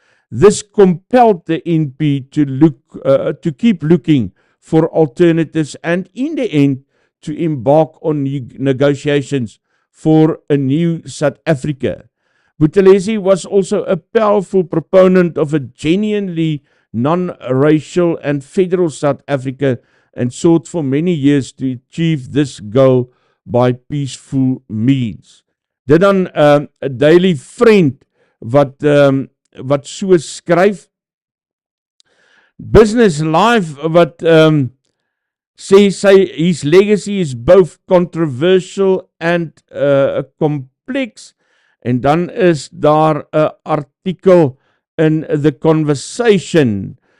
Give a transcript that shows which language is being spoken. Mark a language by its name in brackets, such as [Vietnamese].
[English] This compelled the NP to keep looking for alternatives and in the end to embark on negotiations for a new South Africa. Buthelezi was also a powerful proponent of a genuinely non-racial and federal South Africa and sought for many years to achieve this goal by peaceful means. [Afrikaans] Dit dan 'n Daily Friend wat so skryf. [English] Business Life [Afrikaans] wat sê [English] his legacy is both controversial and complex. [Afrikaans] En dan is daar 'n artikel in The Conversation.